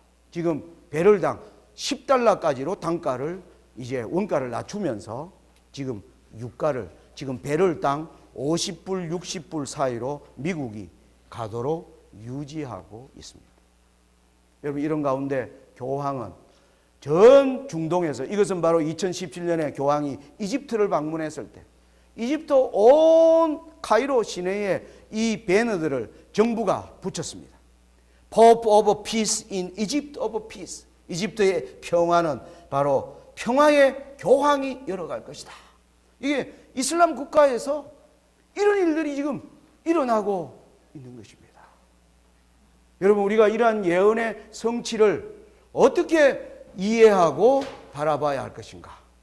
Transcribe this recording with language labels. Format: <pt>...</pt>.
<ko>지금 배럴당 10달러까지로 단가를 이제 원가를 낮추면서 지금 유가를 지금 배럴당 50불, 60불 사이로 미국이 가도록 유지하고 있습니다. 여러분, 이런 가운데 교황은 전 중동에서, 이것은 바로 2017년에 교황이 이집트를 방문했을 때 이집트 온 카이로 시내에 이 배너들을 정부가 붙였습니다.</ko> <en>Pope of Peace in Egypt of Peace.</en> <ko>이집트의 평화는 바로 평화의 교황이 열어갈 것이다. 이게 이슬람 국가에서 이런 일들이 지금 일어나고 있는 것입니다. 여러분, 우리가 이러한 예언의 성취를 어떻게 이해하고 바라봐야 할 것인가?</ko>